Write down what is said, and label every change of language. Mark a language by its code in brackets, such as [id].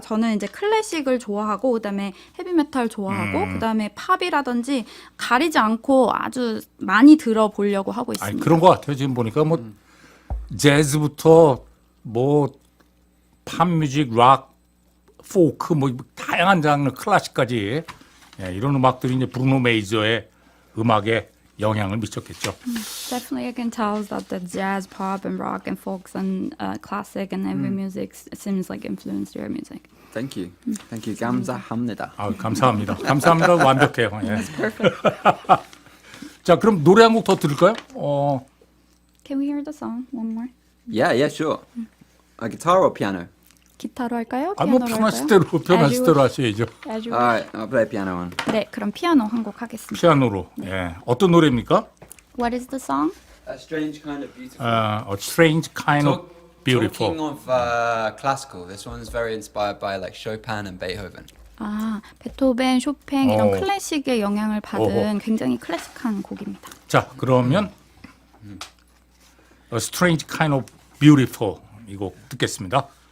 [ko] 저는 이제 클래식을 좋아하고 그다음에 헤비메탈 좋아하고 그다음에 팝이라든지 가리지 않고 아주 많이 들어보려고 하고 있습니다. 아니, 그런 것 같아요. 지금 보니까 뭐 재즈부터 뭐 팝뮤직, 락, 포크 뭐 다양한 장르, 클래식까지 이런 음악들이 이제 브루노 메이저의 음악에 영향을 미쳤겠죠. [en] Definitely, I can tell that the jazz, pop, and rock, and folks, and classic, and every music seems like influenced your music. Thank you. [ko] 감사합니다. 감사합니다. 감사합니다. 완벽해요. 예. [en] Perfect. [ko] 자, 그럼 노래 한 곡 더 들을까요? [en] Can we hear the song one more? Yeah, sure. A guitar or piano? [ko] 기타로 할까요? 뭐 피아노로 편하실 할까요? 대로 편하실 대로 하셔야죠. [en] As you Alright, I'll play piano one. [ko] 네, 그럼 피아노 한 곡 하겠습니다. 피아노로. 예. 어떤 노래입니까? [en] What is the song? A strange kind of beautiful. A strange kind of beautiful. Talking of classical, this one's very inspired by like Chopin and Beethoven. [ko] 아, 베토벤, 쇼팽 이런 클래식의 영향을 받은 어허. 굉장히 클래식한 곡입니다. 자, 그러면 A strange kind of beautiful 이 곡 듣겠습니다.